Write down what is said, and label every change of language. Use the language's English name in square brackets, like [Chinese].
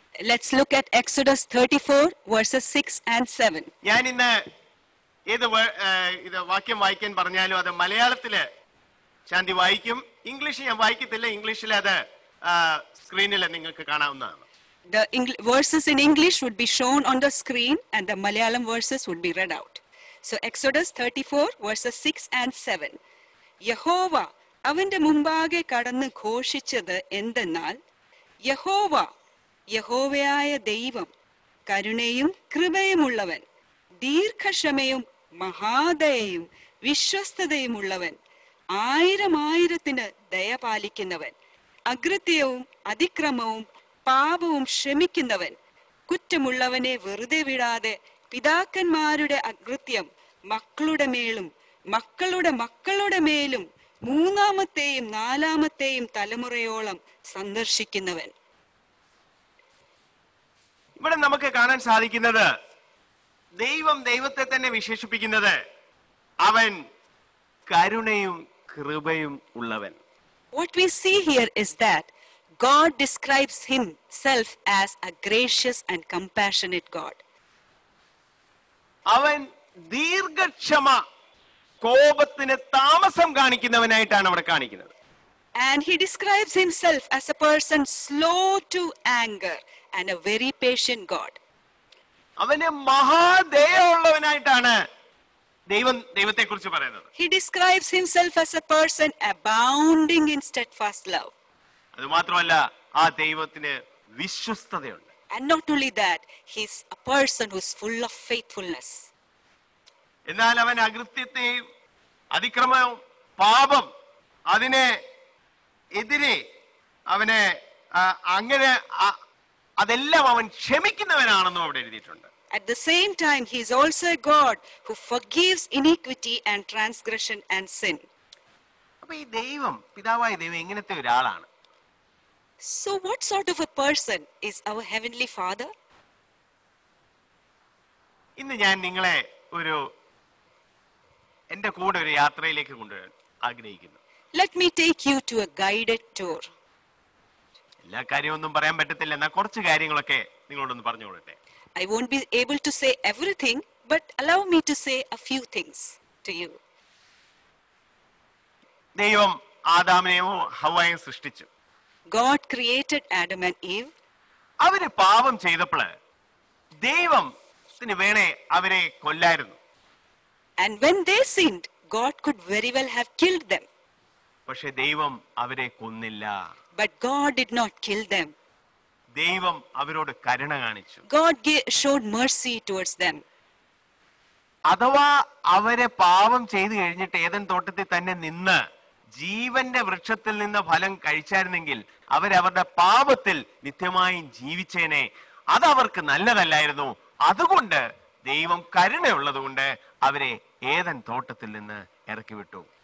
[English] Let's look at Exodus 34 verses 6 and 7. [Malayalam] ഞാൻ ഇന്ന് ഏത് ഇത് വാക്യം വായിക്കാൻ പറഞ്ഞാലും അത് മലയാളത്തില് ശാന്തി വായിക്കും. ഇംഗ്ലീഷ് ഞാൻ വായിക്കത്തില്ല. ഇംഗ്ലീഷിൽ അത് സ്ക്രീനിൽ നിങ്ങൾക്ക് കാണാവുന്നതാണ്. [English] The verses in English would be shown on the screen and the Malayalam verses would be read out. So Exodus 34 verses 6 and 7. [Malayalam] യഹോവ അവന്റെ മുമ്പാകെ കടന്ന് ഘോഷിച്ചത് എന്തെന്നാൽ, യഹോവ യഹോവയായ ദൈവം കരുണയും കൃപയുമുള്ളവൻ, ദീർഘക്ഷമയും മഹാദയയും വിശ്വസ്തതയുമുള്ളവൻ, 1000 ദയ പാലിക്കുന്നവൻ, അകൃത്യവും അതിക്രമവും പാപവും ക്ഷമിക്കുന്നവൻ, കുറ്റമുള്ളവനെ വെറുതെ വിടാതെ പിതാക്കന്മാരുടെ അകൃത്യം മക്കളുടെ മേലും മക്കളുടെ മക്കളുടെ മേലും 3-ാമത്തെയും 4-ാമത്തെയും തലമുറയോളം സന്ദർശിക്കുന്നവൻ. ഇവിടെ നമുക്ക് കാണാൻ സാധിക്കുന്നത് ദൈവത്തെ തന്നെ വിശേഷിപ്പിക്കുന്നത് അവൻ കരുണയും കൃപയും ഉള്ളവൻ. [English] What we see here is that God describes himself as a gracious and compassionate God. [Malayalam] അവൻ ദീർഘക്ഷമ, കോപത്തിന് താമസം കാണിക്കുന്നവനായിട്ടാണ് അവിടെ കാണിക്കുന്നത്. [English] And he describes himself as a person slow to anger and a very patient God. [Malayalam] അവന് മഹാദയുള്ളവനായിട്ടാണ് ദൈവത്തെ കുറിച്ച് പറയുന്നത്. [English] He describes himself as a person abounding in steadfast love. [Malayalam] അത് മാത്രമല്ല, ആ ദൈവത്തിന് വിശ്വസ്തതയുണ്ട്. [English] And not only that, he's a person who's full of faithfulness. [Malayalam] എന്നാൽ അവൻ അകൃത്യത്തെയും അതിക്രമവും പാപം അതിനെ എതിരെ അവനെ അങ്ങനെ അതെല്ലാം അവൻ ക്ഷമിക്കുന്നവനാണെന്നും അവിടെ എഴുതിയിട്ടുണ്ട്. [English] At the same time, he is also a God who forgives iniquity and transgression and sin. [Malayalam] അപ്പൊ ഈ പിതാവായ ദൈവം എങ്ങനത്തെ ഒരാളാണ്? [English] So what sort of a person is our heavenly Father? [Malayalam] ഇന്ന് ഞാൻ നിങ്ങളെ എന്റെ കൂടെ ഒരു യാത്രയിലേക്ക് കൊണ്ടുവരാൻ ആഗ്രഹിക്കുന്നു. [English] Let me take you to a guided tour. [Malayalam] എല്ലാ കാര്യമൊന്നും പറയാൻ പറ്റത്തില്ല, എന്നാൽ കുറച്ച് കാര്യങ്ങളൊക്കെ നിങ്ങളോടൊന്ന് പറഞ്ഞുകൊള്ളട്ടെ. [English] I won't be able to say everything, but allow me to say a few things to you. [Malayalam] ദൈവം ആദാമിനെയും ഹവ്വയെയും സൃഷ്ടിച്ചു. [English] God created Adam and Eve. [Malayalam] അവര് പാപം ചെയ്തപ്പോൾ ദൈവത്തിന് വേണേ അവരെ കൊല്ലായിരുന്നു. [English] And when they sinned, God could very well have killed them. [Malayalam] പക്ഷെ ദൈവം അവരെ കൊന്നില്ല. [English] But God did not kill them. [Malayalam] ദൈവം അവരോട് കരുണ കാണിച്ചു. [English] God showed mercy towards them. [Malayalam] അഥവാ അവരെ പാപം ചെയ്തു കഴിഞ്ഞിട്ട് ഏദൻ തോട്ടത്തിൽ തന്നെ നിന്ന് ജീവന്റെ വൃക്ഷത്തിൽ നിന്ന് ഫലം കഴിച്ചായിരുന്നെങ്കിൽ അവരവരുടെ പാപത്തിൽ നിത്യമായും ജീവിച്ചേനെ. അതവർക്ക് നല്ലതല്ലായിരുന്നു. അതുകൊണ്ട് ദൈവം കരുണയുള്ളത് കൊണ്ട് അവരെ ഏദൻ തോട്ടത്തിൽ നിന്ന് ഇറക്കി വിട്ടു.